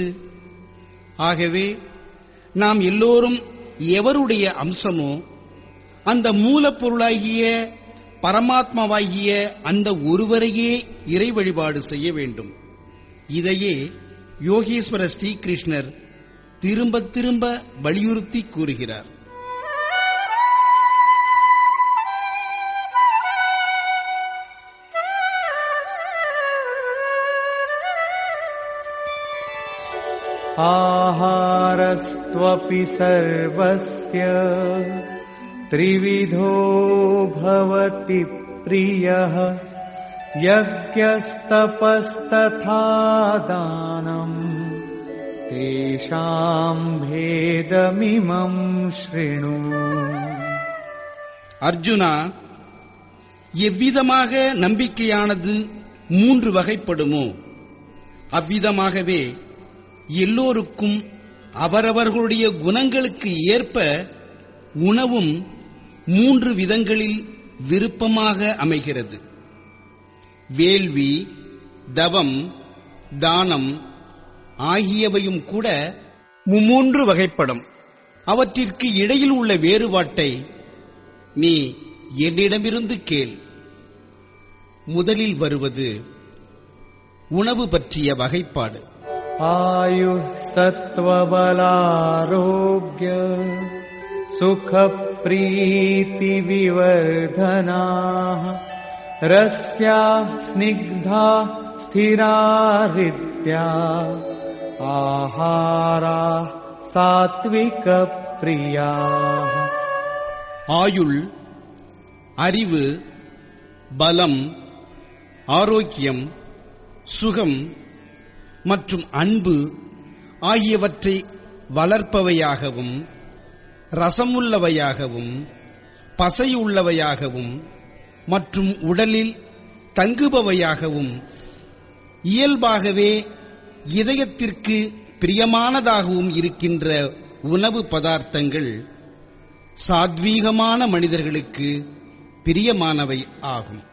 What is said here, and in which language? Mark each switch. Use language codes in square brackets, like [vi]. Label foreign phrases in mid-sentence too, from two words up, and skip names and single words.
[ta] ஆகவே நாம் எல்லோரும் எவருடைய அம்சமோ அந்த மூலப்பொருளாகிய பரமாத்மாவாகிய அந்த ஒருவரையே இறை வழிபாடு செய்ய வேண்டும். இதையே யோகேஸ்வர ஸ்ரீகிருஷ்ணர் திரும்ப திரும்ப வலியுறுத்தி கூறுகிறார். [sa] आहारस्त्वपि सर्वस्य त्रिविधो भवति प्रियः यज्ञस्तपस्तथा दानम् तेषाम् भेदमिमम् शृणु. [ta] அர்ஜுனா, எவ்விதமாக நம்பிக்கையானது 3 வகைப்படுமோ அவ்விதமாகவே எல்லோருக்கும் அவரவர்களுடைய குணங்களுக்கு ஏற்ப உணவும் 3 விதங்களில் விருப்பமாக அமைகிறது. வேள்வி, தவம், தானம் ஆகியவையும் கூட 3 வகைப்படும். அவற்றிற்கு இடையில் உள்ள வேறுபாட்டை நீ என்னிடமிருந்து கேள். முதலில் வருவது உணவு பற்றிய வகைப்பாடு. [sa] आयुः सत्त्वबलारोग्य सुखप्रीतिविवर्धनाः रस्याः स्निग्धाः स्थिरारित्याः आहाराः सात्विकप्रियाः. [ta] ஆயுள், அறிவு, பலம், ஆரோக்கியம், சுகம் மற்றும் அன்பு ஆகியவற்றை வளர்ப்பவையாகவும் ரசமுள்ளவையாகவும் பசையுள்ளவையாகவும் மற்றும் உடலில் தங்குபவையாகவும் இயல்பாகவே இதயத்திற்கு பிரியமானதாகவும் இருக்கின்ற உணவு பதார்த்தங்கள் சாத்வீகமான மனிதர்களுக்கு பிரியமானவை ஆகும்.